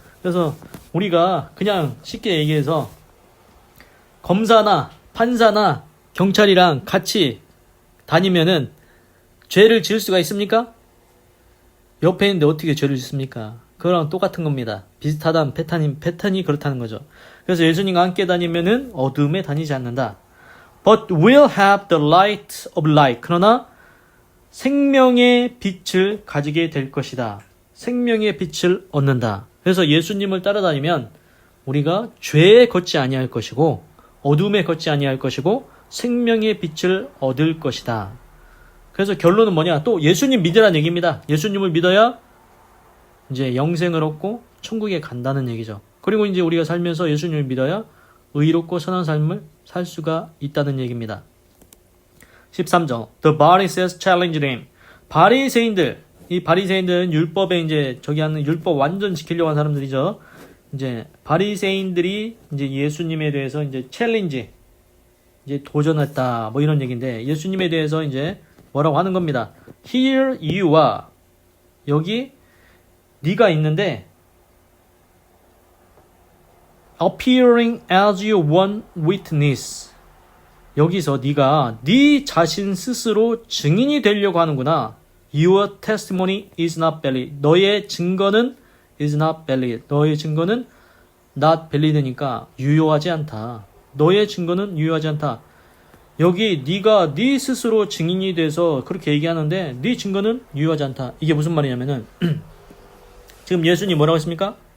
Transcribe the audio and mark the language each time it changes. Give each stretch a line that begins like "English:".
Korean: 그래서 우리가 그냥 쉽게 얘기해서 검사나 판사나 경찰이랑 같이 다니면은 죄를 지을 수가 있습니까? 옆에 있는데 어떻게 죄를 짓습니까? 그거랑 똑같은 겁니다. 비슷하다는 패턴이 그렇다는 거죠. 그래서 예수님과 함께 다니면은 어둠에 다니지 않는다.
English: but will have the light of life.
Korean: 그러나 생명의 빛을 가지게 될 것이다. 생명의 빛을 얻는다. 그래서 예수님을 따라다니면 우리가 죄에 걷지 아니할 것이고 어둠에 걷지 아니할 것이고 생명의 빛을 얻을 것이다. 그래서 결론은 뭐냐? 또 예수님 믿으라는 얘기입니다. 예수님을 믿어야 이제 영생을 얻고 천국에 간다는 얘기죠. 그리고 이제 우리가 살면서 예수님을 믿어야 의롭고 선한 삶을 살 수가 있다는 얘기입니다. 13절.
English: The Pharisees challenged him.
Korean: 바리새인들, 이 바리새인들은 율법에 이제 저기 하는 율법 완전 지키려고 하는 사람들이죠. 이제 바리새인들이 이제 예수님에 대해서 이제 챌린지, 이제 도전했다, 뭐 이런 얘기인데 예수님에 대해서 이제 뭐라고 하는 겁니다.
English: Here you are. 여기 네가 있는데 appearing as your one witness.
Korean: 여기서 네가 네 자신 스스로 증인이 되려고 하는구나.
English: Your testimony is not valid. 너의 증거는 is not valid.
Korean: 너의 증거는 not valid 니까 유효하지 않다. 너의 증거는 유효하지 않다. 여기 네가 네 스스로 증인이 돼서 그렇게 얘기하는데 네 증거는 유효하지 않다. 이게 무슨 말이냐면은 지금 예수님 뭐라고 했습니까?